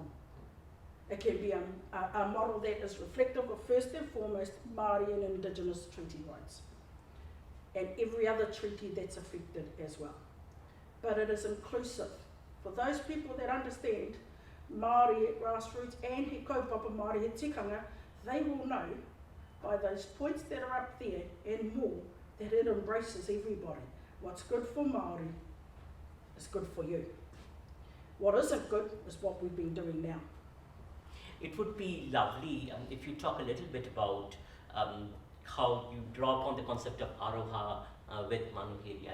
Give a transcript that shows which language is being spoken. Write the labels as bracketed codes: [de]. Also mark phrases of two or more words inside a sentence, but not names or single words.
[en] It can be a model that is reflective of, first and foremost, Māori and Indigenous treaty rights, and every other treaty that's affected as well. But it is inclusive. For those people that understand Māori at grassroots and [mi] he kaupapa Māori he tikanga, [en] they will know by those points that are up there and more that it embraces everybody. What's good for Māori is good for you. What isn't good is what we've been doing now. It would be lovely if you talk a little bit about how you draw upon the concept of aroha with Manuhiri.